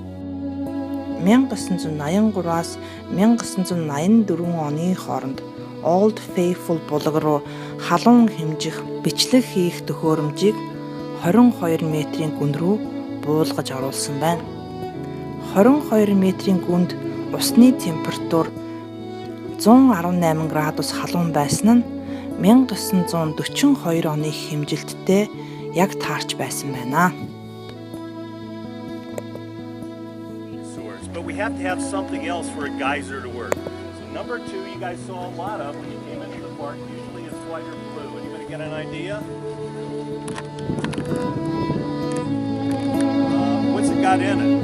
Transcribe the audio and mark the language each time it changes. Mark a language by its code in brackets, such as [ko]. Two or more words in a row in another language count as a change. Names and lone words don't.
[mn] 1983-аас 1984 оны хооронд Old Faithful булаг руу халуун хэмжих бичлэг хийх төхөөрөмжийг 22 метрийн гүн рүү буулгаж оруулсан байна. 22 метрийн гүнд усны температур 118 градус халуун байсан нь 1942 оны хэмжилттэй яг таарч байсан байна. [en] But we have to have something else for a geyser to work. So number 2, you guys saw a lot of when you came into the park. Usually it's white or blue. Anybody get an idea? What's it got in it?